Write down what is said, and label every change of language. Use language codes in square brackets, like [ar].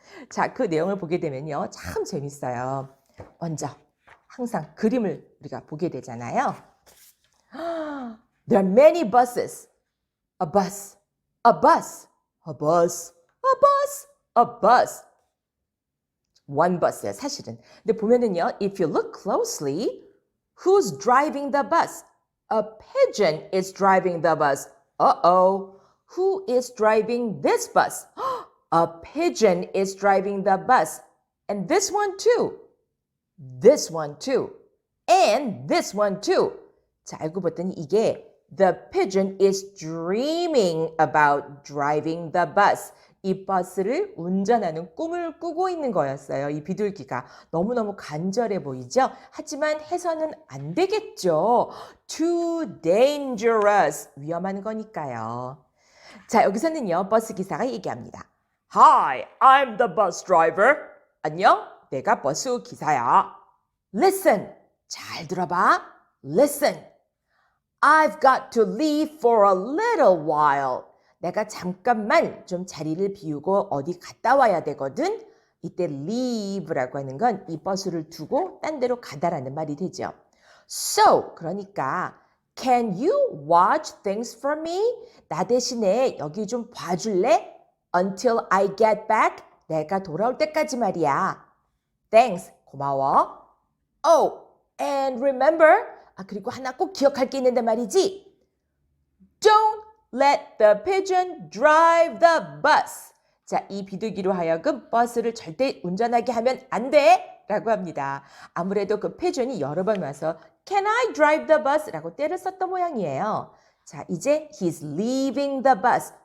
[ko] 자, 그 내용을 보게 되면요. 참 재밌어요. 먼저 항상 그림을 우리가 보게 되잖아요. [en] There are many buses. A bus, a bus, a bus, a bus, a bus. One bus [ko] 예요, 사실은. 근데 보면은요, [en] if you look closely, who's driving the bus? A pigeon is driving the bus. Uh-oh. Who is driving this bus? A pigeon is driving the bus. And this one too. This one too. And this one too. [ko] 자, 알고 봤더니 이게 [en] The pigeon is dreaming about driving the bus. [ko] 이 버스를 운전하는 꿈을 꾸고 있는 거였어요. 이 비둘기가. 너무너무 간절해 보이죠? 하지만 해서는 안 되겠죠. [en] Too dangerous. [ko] 위험한 거니까요. 자, 여기서는요. 버스 기사가 얘기합니다. [en] Hi, I'm the bus driver. [ko] 안녕, 내가 버스 기사야. [en] Listen. [ko] 잘 들어봐. [en] Listen. I've got to leave for a little while. [ko] 내가 잠깐만 좀 자리를 비우고 어디 갔다 와야 되거든. 이때 leave라고 하는 건 이 버스를 두고 딴 데로 가다라는 말이 되죠. [en] So, [ko] 그러니까 [en] can you watch things for me? [ko] 나 대신에 여기 좀 봐줄래? [en] Until I get back. [ko] 내가 돌아올 때까지 말이야. [en] Thanks. [ko] 고마워. [en] Oh, and remember, [ko] 그리고 하나 꼭 기억할 게 있는데 말이지. [en] Don't let the pigeon drive the bus. [ko] 자, 이 비둘기로 하여금 버스를 절대 운전하게 하면 안 돼. 라고 합니다. 아무래도 그 pigeon이 여러 번 와서 [en] Can I drive the bus? [ko] 라고 떼를 썼던 모양이에요. 자, 이제 [en] he's leaving the bus.